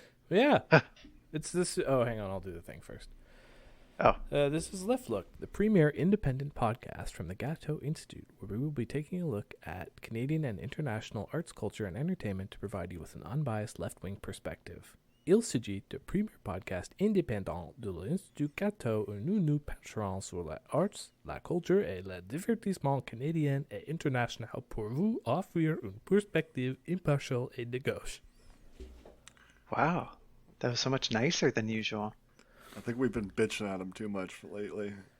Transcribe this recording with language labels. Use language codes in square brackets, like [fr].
[en] Yeah, it's this. Oh, hang on. I'll do the thing first. Oh. This is Left Look, the premier independent podcast from the Gatto Institute, where we will be taking a look at Canadian and international arts, culture, and entertainment to provide you with an unbiased left-wing perspective. [fr] Il s'agit de premier podcast indépendant de l'Institut Gatto où nous nous pencherons sur les arts, la culture et le divertissement canadien et international pour vous offrir une perspective impartiale et de gauche. [en] Wow, that was so much nicer than usual. I think we've been bitching at him too much lately.